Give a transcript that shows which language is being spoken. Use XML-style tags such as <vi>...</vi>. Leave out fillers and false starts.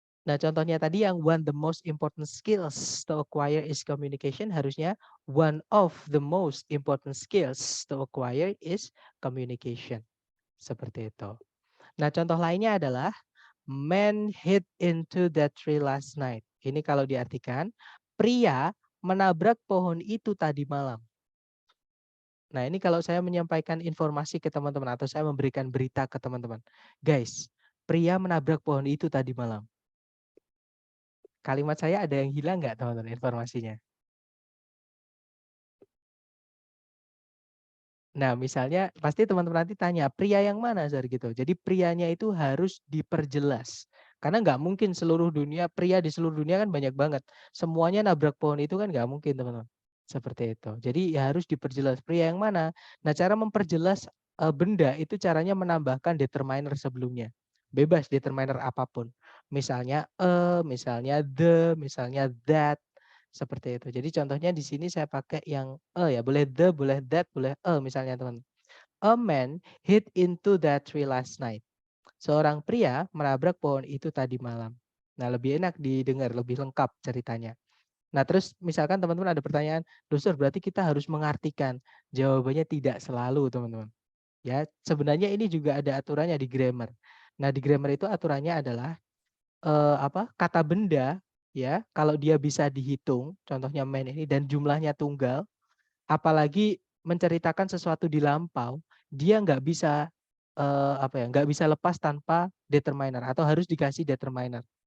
<id>Nah, contohnya tadi yang</id> <en>one the most important skills to acquire is communication,</en> <id>harusnya</id> <en>one of the most important skills to acquire is communication.</en> <id>Seperti itu. Nah, contoh lainnya adalah</id> <en>man hit into that tree last night.</en> <id>Ini kalau diartikan, pria menabrak pohon itu tadi malam. Nah, ini kalau saya menyampaikan informasi ke teman-teman atau saya memberikan berita ke teman-teman. Guys, pria menabrak pohon itu tadi malam. Kalimat saya ada yang hilang nggak teman-teman informasinya? Nah, misalnya pasti teman-teman nanti tanya, pria yang mana Zar gitu. Jadi prianya itu harus diperjelas. Karena nggak mungkin seluruh dunia, pria di seluruh dunia kan banyak banget. Semuanya nabrak pohon itu kan nggak mungkin teman-teman. Seperti itu. Jadi ya harus diperjelas pria yang mana. Nah, cara memperjelas benda itu caranya menambahkan determiner sebelumnya. Bebas determiner apapun. Misalnya misalnya the, misalnya that, seperti itu. Jadi contohnya di sini saya pakai yang ya, boleh the, boleh that, boleh misalnya teman.</id> <en>A man hit into that tree last night.</en> <id>Seorang pria menabrak pohon itu tadi malam. Nah, lebih enak didengar, lebih lengkap ceritanya. Nah, terus misalkan teman-teman ada pertanyaan, Dusur berarti kita harus mengartikan. Jawabannya tidak selalu, teman-teman. Ya, sebenarnya ini juga ada aturannya di grammar. Nah, di grammar itu aturannya adalah kata benda ya, kalau dia bisa dihitung, contohnya man ini dan jumlahnya tunggal, apalagi menceritakan sesuatu di lampau, dia nggak bisa nggak bisa lepas tanpa determiner atau harus dikasih determiner.</id>